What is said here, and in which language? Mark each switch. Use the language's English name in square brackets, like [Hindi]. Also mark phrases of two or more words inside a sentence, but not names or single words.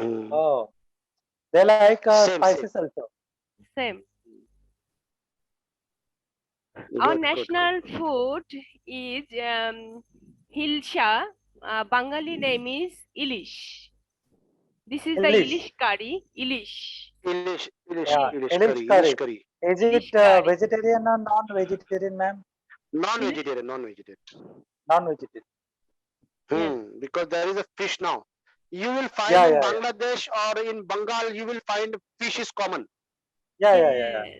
[English] Oh, they like Same. spices also. same. Our Good. national food is hilsha. Bengali name is ilish. This is the Ilish. ilish curry. Ilish. Ilish Ilish curry. curry. Is Ilish it curry. vegetarian or non-vegetarian, ma'am? Non-vegetarian. Non-vegetarian. Because there is a fish now. You will find Yeah, in yeah. Bangladesh or in Bengal, you will find fish is common. Yeah. Yes.